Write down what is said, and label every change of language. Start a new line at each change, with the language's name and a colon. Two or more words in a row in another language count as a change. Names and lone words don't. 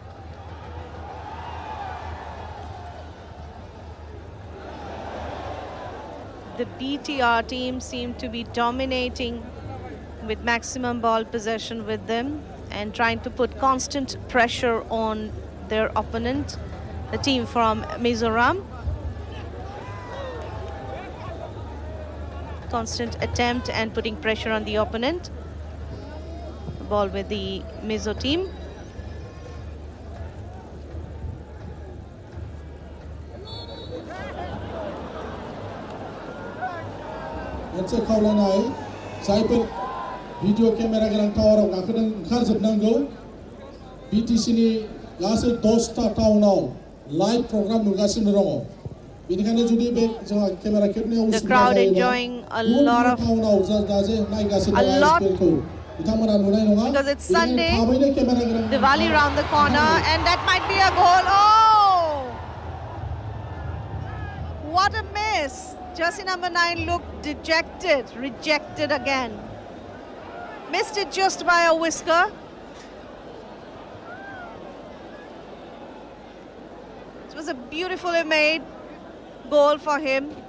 English: The BTR team seem to be dominating with maximum ball possession with them and trying to put constant pressure on their opponent, the team from Mizoram. Constant attempt and putting pressure on the opponent. The ball with the Mizo team.
Bodo: मोनसे खावलायनाय जायफोर
English: video camera
Bodo: गोनां टावाराव गाखोदों ओंखारजोबनांगौ बिटिसिनि गासै 10टा टाउनाव
English: live program
Bodo: नुगासिनो दङ बेनिखायनो जुदि बे जोंहा केमेरा खेबनायाव
English: The crowd enjoying a lot of
Bodo: टाउनाव जाजे नायगासिनो दङ ISPLखौ बिथांमोना नुनाय नङा
English: because it's Sunday.
Bodo: थाबैनो केमेरा गोनां
English: Diwali round the corner and that might be a goal. Oh! What a miss. Jersey number 9 looked dejected, rejected again. Missed it just by a whisker. It was a beautifully made goal for him.